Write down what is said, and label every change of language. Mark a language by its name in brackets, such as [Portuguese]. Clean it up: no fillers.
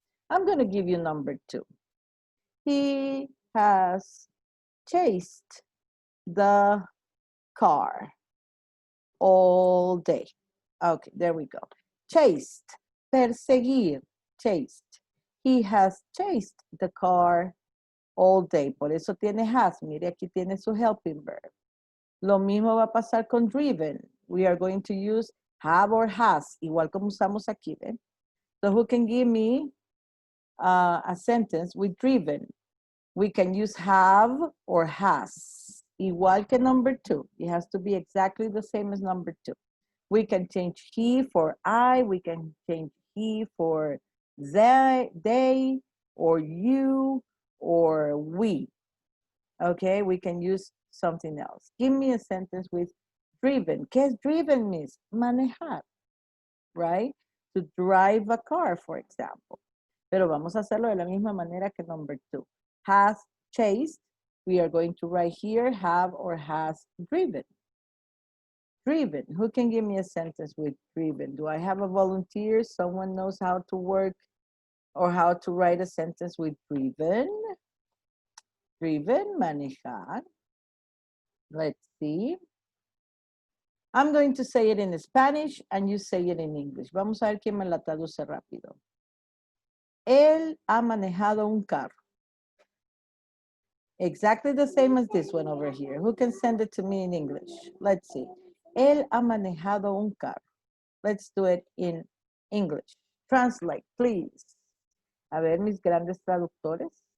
[English] I'm going to give you number two. He has chased the car all day. Okay, there we go. Chased, [Spanish] perseguir, [English] chased. He has chased the car all day. [Spanish] Por eso tiene has. Mire, aquí tiene su helping verb. Lo mismo va a pasar con driven. [English] We are going to use have or has, [Spanish] igual como usamos aquí, ¿ven? [English] So who can give me a sentence with driven? We can use have or has. [Spanish] Igual que [English] number two. It has to be exactly the same as number two. We can change he for I. We can change he for they, or you, or we. Okay, we can use something else. Give me a sentence with driven. [Spanish] ¿Qué es driven, miss? Manejar, right? [English] To drive a car, for example. [Spanish] Pero vamos a hacerlo de la misma manera que [English] number two. Has chased. We are going to write here have or has driven. Driven. Who can give me a sentence with driven? Do I have a volunteer? Someone knows how to work or how to write a sentence with driven? Driven, [Spanish] manejar. [English] Let's see. I'm going to say it in Spanish and you say it in English. [Spanish] Vamos a ver quién me la traduce rápido. Él ha manejado un carro. [English] Exactly the same as this one over here. Who can send it to me in English? Let's see. [Spanish] Él ha manejado un carro. [English] Let's do it in English. Translate, please. [Spanish] A ver, mis grandes traductores.